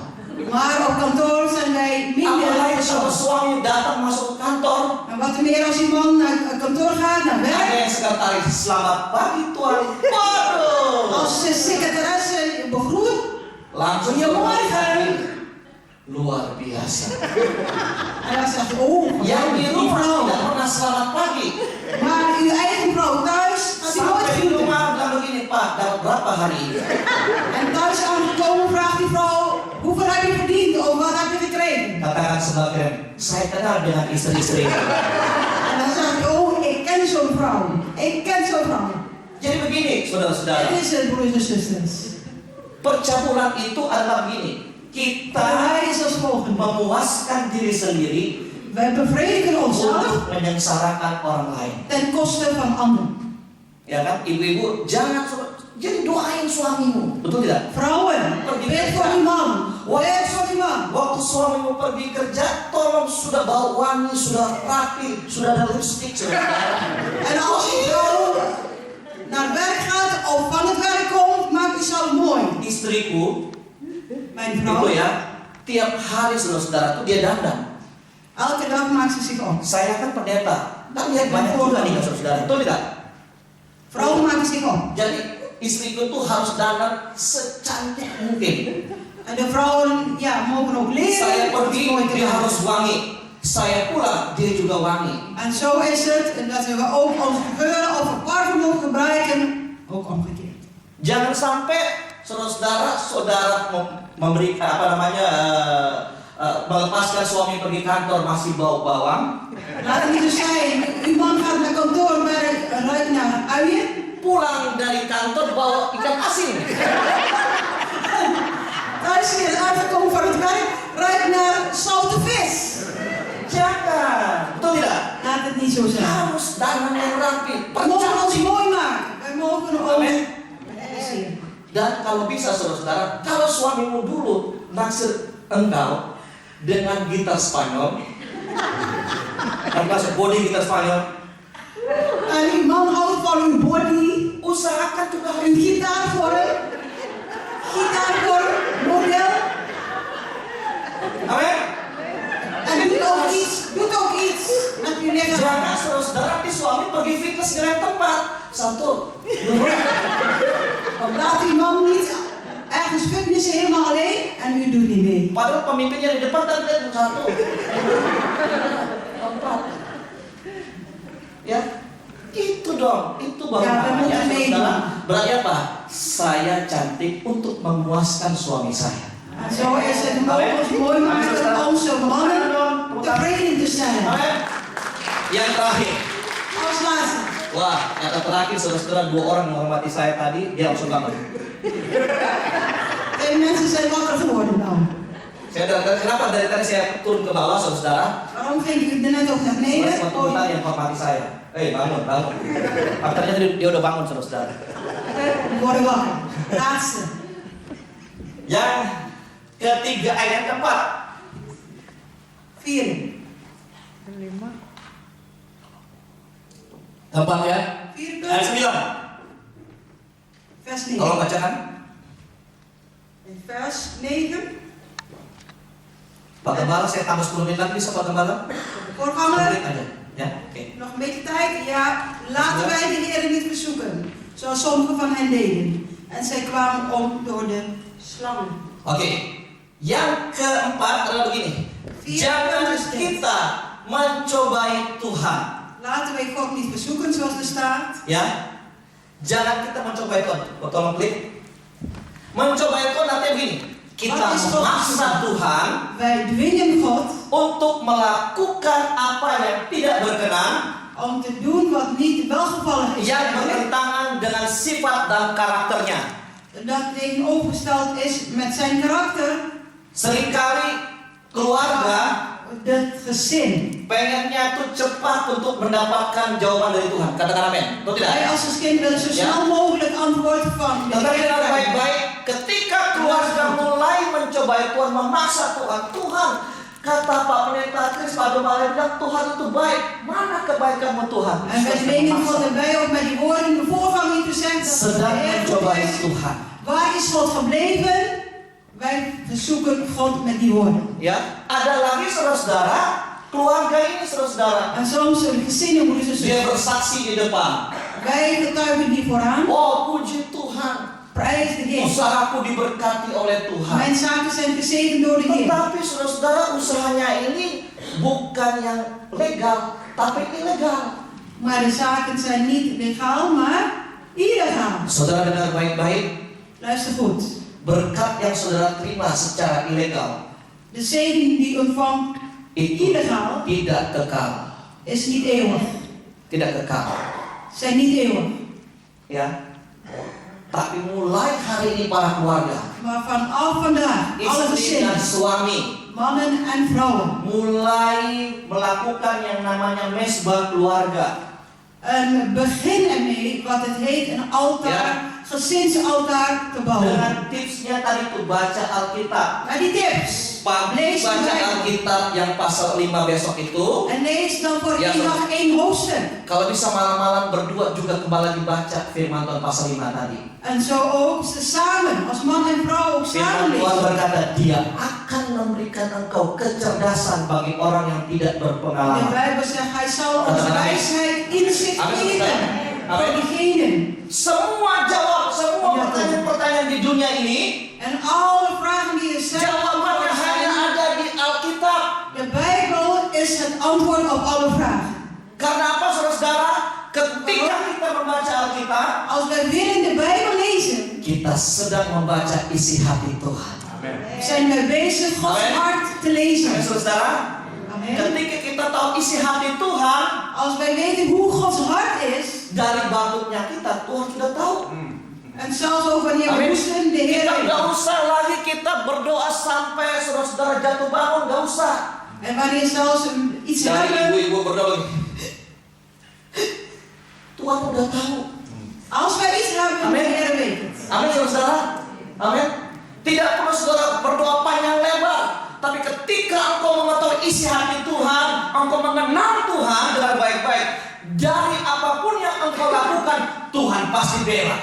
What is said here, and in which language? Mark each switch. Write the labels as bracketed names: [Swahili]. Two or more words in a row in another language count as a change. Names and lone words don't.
[Dutch] maar op kantoor zijn wij minder [Indonesian] Apalagi kalau [Dutch] verzorgd. [Indonesian] suami datang masuk kantor, [Dutch] En wat er meer als die man naar kantoor gaat, naar [Indonesian] ada [Dutch] werk. [Indonesian] yang sekretaris, selamat pagi tuan. Waduh, [Dutch] Als de secretaresse begroet, [Indonesian] langsung [Dutch] Goedemorgen. [Indonesian] luar biasa. [Dutch] en dan zegt hij, oh, [Indonesian] Yang di [Dutch] die [Indonesian] rumah [Dutch] vrouw. [Indonesian] tidak pernah selamat pagi. [Dutch] Maar uw eigen vrouw thuis gaat hij nooit [Indonesian] Sampai di [Dutch] groeten. [Indonesian] rumah bilang begini, Pak, dapat berapa hari ini? [Dutch] En thuis aangekomen vraagt die vrouw, hoeveel heb je verdiend of wat heb je gekregen? [Indonesian] Katakan sebelah kiri, saya kenal dengan istri-istri. [Dutch] En dan zegt hij, oh, ik ken zo'n vrouw. Ik ken zo'n vrouw. [Indonesian] Jadi begini, saudara-saudara, [Dutch] Het is het, broers en zusters. [Indonesian] percampuran itu adalah begini. Kita [Dutch] Hij is als volgende. [Indonesian] memuaskan diri sendiri [Dutch] Wij bevredigen onszelf [Indonesian] untuk menyengsarakan orang lain. [Dutch] ten koste van anderen. [Indonesian] Ya kan, ibu-ibu jangan jadi doain suamimu, betul tidak? [Dutch] Vrouwen, bid voor uw man. Bid voor uw man. [Indonesian] Waktu suamimu pergi kerja, tolong sudah bau wangi, sudah rapi, sudah ada lipstick, saudara. [Dutch] En als uw vrouw naar werk gaat of van het werk komt, maak uzelf mooi. [Indonesian] Istriku, [Dutch] Mijn [Indonesian] itu [Dutch] vrouw, [Indonesian] ya, tiap hari saudara-saudara tuh dia dandan. [Dutch] elke dag maakt ze zich om. [Indonesian] Saya kan pendeta, kan lihat banyak juga nih saudara, betul tidak? [Dutch] Vrouwen maken zich om. [Indonesian] Jadi istriku tuh harus dandan secantik mungkin. [Dutch] En de vrouwen ja, mogen ook leren. [Indonesian] Saya [Dutch] om [Indonesian] pergi, [Dutch] mooi te [Indonesian] dia [Dutch] gaan. [Indonesian] harus wangi. Saya pulang, dia juga wangi. [Dutch] En zo is het en dat we ook onze geuren of parfum mogen gebruiken, ook omgekeerd. [Indonesian] Jangan sampai saudara memberikan melepaskan suami pergi kantor masih bau bawang, [Dutch] Laat het niet zo zijn. Uw man gaat naar kantoor, maar ruikt naar uien. [Indonesian] pulang dari kantor bawa ikan asin. [Dutch] Thuis is uitgekomen van het werk, ruikt naar zoute vis. [Indonesian] Jangan, betul tidak? [Dutch] Laat het niet zo zijn. [Indonesian] Harus dandan yang rapi. [Dutch] We mogen ons [Indonesian] Percantik. [Dutch] mooi maken. Wij mogen ons Amen. zien. [Indonesian] Dan kalau bisa saudara-saudara, kalau suamimu dulu naksir engkau dengan gitar Spanyol, termasuk body gitar Spanyol, [Dutch] En uw man houdt van uw body, [Indonesian] usahakan juga [Dutch] uw gitaarvorm, model. [Indonesian] Amin. [Dutch] En doet ook iets met uw lichaam. [Indonesian] Jangan saudara-saudara di suami pergi fitness di lain tempat. Satu, dua. [Dutch] Laat uw man niet ergens fitnessen helemaal alleen en u doet niet mee. [Indonesian] Padahal pemimpinnya di depan dan lihat satu, empat. Ya, itu dong, itu baru Ya, namanya benar, saudara. Berarti apa? Saya cantik untuk memuaskan suami saya. [Dutch] En zo is het. We mogen ons mooi maken om onze mannen tevreden te zijn. [Indonesian] Amin. Yang terakhir, [Dutch] Als laatste. [Indonesian] wah, kata terakhir saudara-saudara, 2 orang menghormati saya tadi, dia langsung bangun. [Dutch] Twee mensen zijn wakker geworden nou. [Indonesian] Saya datang, kenapa dari tadi saya turun ke bawah saudara-saudara? [Dutch] Waarom ging ik er net ook naar beneden? [Indonesian] Suatu wanita yang menghormati saya. Bangun, bangun. Tapi ternyata dia udah bangun saudara-saudara. [Dutch] Die worden wakker. Laatste. [Indonesian] Yang ketiga, ayat keempat. 4. Keempat ya. 4 Ayat 9. [Dutch] vers [Indonesian] Tolong [Dutch] 9. [Indonesian] bacakan. [Dutch] In vers 9. [Indonesian] Pak Gembala, saya tambah 10 menit lagi bisa Pak Gembala? 10 [Dutch] Voorganger, [Indonesian] menit aja. Ya, oke. [Dutch] nog een beetje tijd. Ja, laten wij de Heer niet verzoeken. Zoals sommigen van hen deden. En zij kwamen om door de slangen. [Indonesian] Oke. Yang keempat adalah begini. Jangan kita mencobai Tuhan. [Dutch] Laten wij God niet verzoeken zoals er staat. [Indonesian] Ya. Jangan kita mencobai Tuhan. Tolong klik. Mencobai Tuhan nanti begini. Kita memaksa Tuhan. [Dutch] Wij dwingen God [Indonesian] Untuk melakukan apa yang tidak berkenan. [Dutch] om te doen wat niet welgevallig is. [Indonesian] Yang bertentangan dengan sifat dan karakternya. [Dutch] Dat tegenovergesteld is met zijn karakter. [Indonesian] Seringkali keluarga [Dutch] Het gezin. [Indonesian] pengennya tuh cepat untuk mendapatkan jawaban dari Tuhan. Katakan amin. Betul [Dutch] Wij [Indonesian] tidak? [Dutch] als kind willen zo snel mogelijk antwoord van de [Indonesian] Tetapi dengan [Dutch] Heer. [Indonesian] baik-baik, ketika keluarga mulai mencobai Tuhan, memaksa Tuhan, Tuhan, kata Pak Pendeta Kris, Pak Gembala bilang Tuhan itu baik. Mana kebaikanmu Tuhan? [Dutch] En wij dwingen God en wij ook met die woorden de voorganger te zeggen dat de [Indonesian] Sedang [Dutch] Heer goed [Indonesian] mencobai [Dutch] is. [Indonesian] Tuhan. [Dutch] Waar is God gebleven? Wij verzoeken God met die woorden. [Indonesian] Ya, ada lagi saudara-saudara, keluarga ini saudara-saudara, [Dutch] En soms zullen gezinnen moeten ze [Indonesian] dia bersaksi di depan. [Dutch] wij getuigen hier vooraan. [Indonesian] Oh, puji Tuhan, [Dutch] Prijs de Heer. [Indonesian] usahaku diberkati oleh Tuhan. [Dutch] Mijn zaken zijn gezegend door de Heer. [Indonesian] Tetapi saudara-saudara, usahanya ini bukan yang legal, tapi ilegal. [Dutch] Maar de zaken zijn niet legaal, maar illegaal. [Indonesian] Saudara dengar baik-baik, [Dutch] Luister goed. [Indonesian] berkat yang saudara terima secara ilegal [Dutch] De zegen die u ontvangt [Indonesian] itu [Dutch] illegaal [Indonesian] tidak kekal, [Dutch] is niet eeuwig. [Indonesian] tidak kekal, [Dutch] Zijn niet eeuwig. [Indonesian] ya. Tapi mulai hari ini para keluarga, [Dutch] Maar vanaf vandaag, alle [Indonesian] istri dan [Dutch] gezinnen, [Indonesian] suami, [Dutch] mannen en vrouwen, [Indonesian] mulai melakukan yang namanya mesbah keluarga. [Dutch] begin ermee wat het heet een altaar, gezinsaltaar te bouwen. [Indonesian] Dengan tipsnya tadi tuh baca Alkitab. [Dutch] Maar die tips, [Indonesian] Pagi [Dutch] lees de [Indonesian] baca [Dutch] Bijbel. [Indonesian] Alkitab yang pasal 5 besok itu. [Dutch] En lees dan voor Ja, één zo. dag één hoofdstuk. [Indonesian] Kalau bisa malam-malam berdua juga kembali lagi baca firman Tuhan pasal 5 tadi. [Dutch] En zo ook ze samen, als man en vrouw ook [Indonesian] Firman [Dutch] samen [Indonesian] Tuhan [Dutch] lezen. [Indonesian] berkata, Dia akan memberikan engkau kecerdasan bagi orang yang tidak [Dutch] De [Indonesian] berpengalaman. [Dutch] Bijbel zegt, hij zal ons Amen. wijsheid, inzicht Amen. geven. Voor Amen. diegenen. [Indonesian] Semua jawab, semua [Dutch] Ja, [Indonesian] pertanyaan-pertanyaan di dunia ini, [Dutch] En alle vragen die er zijn, [Indonesian] jawabannya hanya ada di Alkitab. [Dutch] de Bijbel is het antwoord op alle vragen. [Indonesian] Karena apa saudara-saudara? Ketika kita membaca Alkitab, [Dutch] Als wij willen de Bijbel lezen, [Indonesian] kita sedang membaca isi hati Tuhan. [Dutch] zijn wij bezig Gods Amen. hart te lezen. [Indonesian] Amin, saudara. [Dutch] Amen. [Indonesian] Ketika kita tahu isi hati Tuhan, [Dutch] Als wij weten hoe Gods hart is, [Indonesian] dari bapaknya kita Tuhan sudah tahu. [Dutch] en zelfs ook wanneer we [Indonesian] Amin. [Dutch] moesten, de Heer [Indonesian] Kita [Dutch] weet. [Indonesian] nggak usah lagi kita berdoa sampai saudara-saudara jatuh bangun, nggak usah. [Dutch] En wanneer zelfs iets [Indonesian] Dari [Dutch] hebben, [Indonesian] ibu-ibu berdoa begini. Tuhan udah tahu. [Dutch] als wij iets hebben, de [Indonesian] Amin. [Dutch] Heer weet het. [Indonesian] Amin saudara. Amin. Tidak perlu saudara berdoa panjang lebar, tapi ketika engkau mengetahui isi hati Tuhan, engkau mengenal Tuhan dengan baik-baik, dari apapun yang engkau lakukan, Tuhan pasti bela.